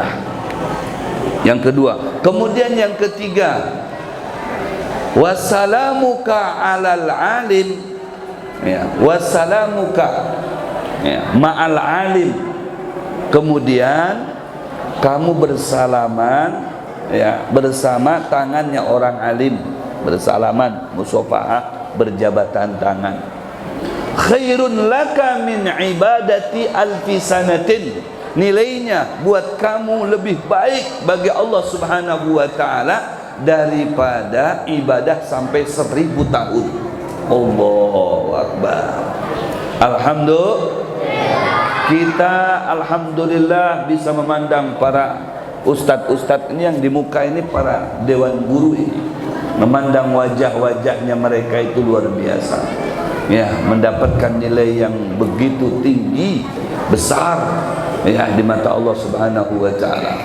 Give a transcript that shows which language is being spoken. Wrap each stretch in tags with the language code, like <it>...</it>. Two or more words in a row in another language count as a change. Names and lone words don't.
<id>Yang kedua. Kemudian yang ketiga,</id> <ar>wassalamuka alal alim,</ar> <id>ya, wassalamuka, ya,</id> <ar>ma'al alim,</ar> <id>kemudian kamu bersalaman, ya, bersama tangannya orang alim, bersalaman, musafahah, berjabatan tangan.</id> <ar>Khairun laka min ibadati alfi sanatin,</ar> <id>nilainya buat kamu lebih baik bagi Allah</id> <ar>Subhanahu wa ta'ala</ar> <id>daripada ibadah sampai 1000 tahun.</id> <ar>Allahu Akbar.</ar> <id>Alhamdulillah, kita alhamdulillah bisa memandang para ustadz-ustadz ini yang di muka ini, para dewan guru ini, memandang wajah-wajahnya mereka itu luar biasa, ya, mendapatkan nilai yang begitu tinggi, besar, ya, di mata Allah</id> <ar>Subhanahu wa ta'ala.</ar>